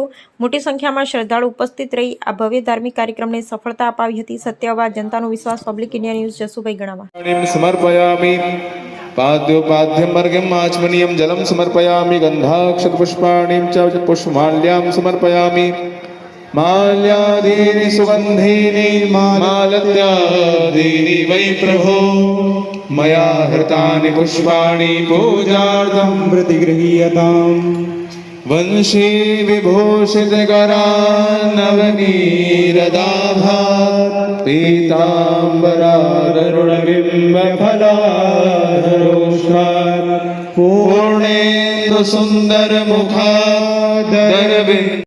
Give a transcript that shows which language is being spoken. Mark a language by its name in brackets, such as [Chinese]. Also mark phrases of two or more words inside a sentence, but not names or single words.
[Gujarati] મોટી સંખ્યામાં શ્રદ્ધાળુ ઉપસ્થિત રહી આ ભવ્ય ધાર્મિક કાર્યક્રમને સફળતા અપાવી હતી। સત્યવાદ જનતાનો વિશ્વાસ પબ્લિક ઇન્ડિયા ન્યૂઝ જસુભાઈ ગણાવા [Sanskrit] સમર્પયામિ પાદ્યોપાધ્યમ વર્ગમ આચમનીયમ જલમ સમર્પયામિ ગંધાક્ષત પુષ્પાણીમ ચ પુષ્પમાલ્યામ સમર્પયામિ माल्यादीनि सुगंधीनि मालत्यादीनि वै प्रभो मया हृतानि पुष्पाणि पूजार्थं प्रतिगृह्यताम् वंशी विभूषितकरानवनीरदाभात् पीताम्बरारुणबिम्बफलाधरोष्णात् पूर्णेन्दु सुन्दरमुखादरविन्द